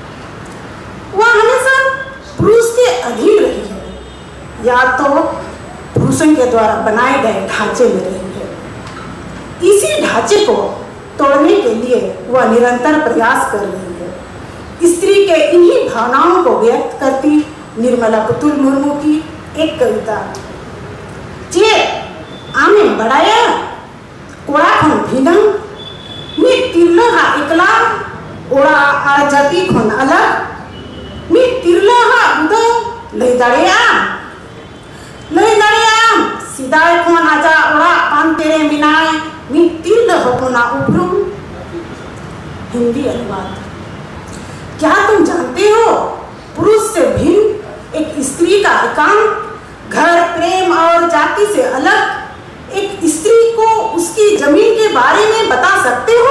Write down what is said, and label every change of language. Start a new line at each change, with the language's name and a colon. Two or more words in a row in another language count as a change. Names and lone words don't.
Hindi: वह हमेशा पुरुष के अधीन रही है या तो पुरुषों के द्वारा बनाए गए ढांचे में रही है। इसी ढांचे को तोड़ने के लिए वह निरंतर प्रयास कर रही है। स्त्री के इन्हीं भावनाओं को व्यक्त करती निर्मला पुतुल मुर्मू की एक कविता,
Santali: चे आमे बड़ाया कोड़ा खन भिनंग मी तिरलहा एकला ओड़ा आ जाति खन अलग मी तिरलहा उदो ले दड़िया सिदाय खन आजा ओड़ा पान तेरे मिनाए मी तिरलह कोना उपरुम।
Hindi: हिंदी अनुवाद, क्या तुम जानते हो पुरुष से भिन्न एक स्त्री का एकांत घर, प्रेम और जाति से अलग एक स्त्री को उसकी जमीन के बारे में बता सकते हो?